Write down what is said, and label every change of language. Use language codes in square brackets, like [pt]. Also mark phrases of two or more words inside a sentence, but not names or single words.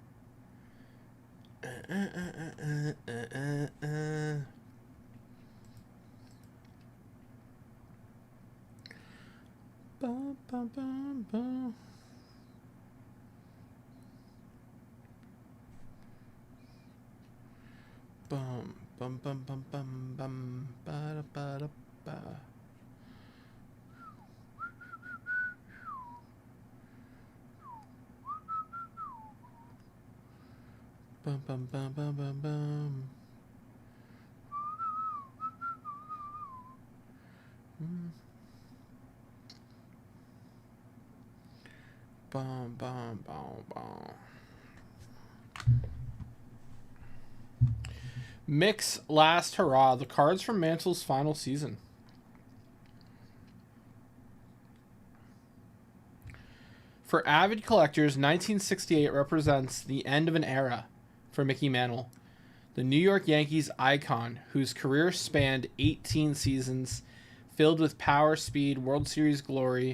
[en] Bum, bum, bum, bum. Bum, bum, bum, bum, bum, bum, ba da ba da ba. Bum, bum, bum, bum, bum, bum. Bum, bum, bum, bum. Mick's last hurrah. The cards from Mantle's final season. For avid collectors, 1968 represents the end of an era for Mickey Mantle, the New York Yankees icon whose career spanned 18 seasons, filled with power, speed, World Series glory.